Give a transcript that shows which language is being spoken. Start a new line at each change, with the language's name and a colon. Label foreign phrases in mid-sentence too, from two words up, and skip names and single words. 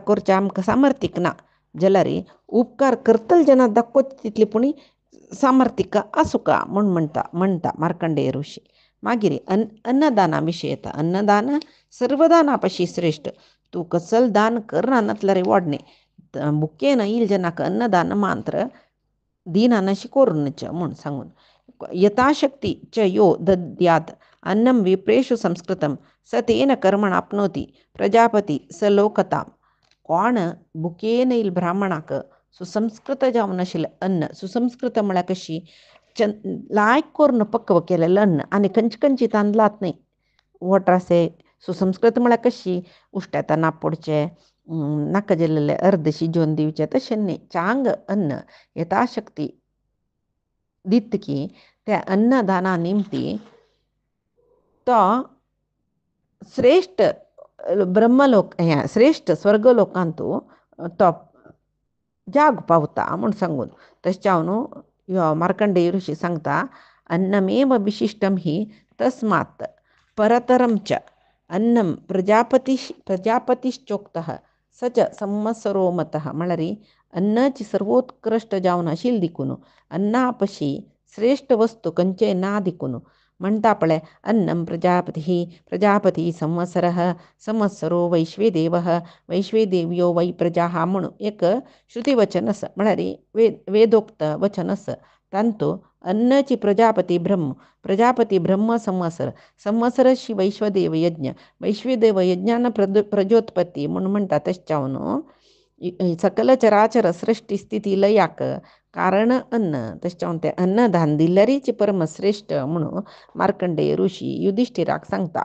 Konkani: करचें आमकां सामर्थ्यक ना जाल्यार उपकार करतले जेन्ना दाखोवचें तितलें पुणी सामर्थ्यक आसुका म्हूण म्हणटा मार्कंडेय ऋषी मागीर अन्नदाना विशय येता अन्नदान सर्वदाना पशी श्रेश्ठ तूं कसल दान करना नातल्यार व्हडणें बुकेन येईल जेन्नाक अन्नदान मात्र दिनानशी कोरूनच म्हूण सांगून
Sanskrit: यथाशक्ती च यो दद्याद अन्नं विप्रेषु संस्कृतं स तेन कर्मण आपनोति प्रजापती स लोकताम.
Konkani: कोण बुकेन येईल ब्राह्मणाक सुसंस्कृत जावन आशिल्लें अन्न, सुसंस्कृत म्हळ्यार कशी लायक करून पक्व केलेलं अन्न आनी खंयची खंयची तांदळात न्ही वोट्रासे. सुसंस्कृत म्हळ्यार कशी उश्ट्यात नाप पडचे, नाका जिल्लेले अर्द शिजोवन दिवचे तशें न्ही. चांग अन्न यथाशक्ती दित की त्या अन्नदाना निमती तो श्रेष्ठ ब्रह्मलोक श्रेष्ठ स्वर्गलोकांतू तो जाग पावता म्हूण सांगून तशें न्हू मार्कंडेय ऋषी सांगता
Sanskrit: अन्नमेव विशिष्टम ही तस्मात् परतरम च अन्नम प्रजापतिश्चोक्तः स च संवत्सरो मतः.
Konkani: म्हळ्यार अन्नाची सर्वोत्कृष्ट जावन आशिल्ली देखून अन्नापशी श्रेष्ठ वस्तू खंयचेय ना देखून म्हणटा पळय
Sanskrit: अन्नम प्रजापती संवत्सरः संवत्सरो वैश्वेदेवः वैश्वेदेव्यो वै प्रजा
Konkani: म्हणून एक श्रुतिवचन आसा. म्हळ्यार वेदोक्त वचन आसा. तांतू अन्नाची प्रजापती ब्रह्म संवत्सरशी वैश्वदेव यज्ञान प्रजोत्पत्ती म्हणून म्हणटा. तशें सकल चराचर सृष्टी स्थिती लयाक कारण अन्न तशें ते अन्नदान दिल्ल्यारीच परमश्रेष्ठ म्हणून मार्कंडेय ऋषी युधिष्ठिराक सांगता.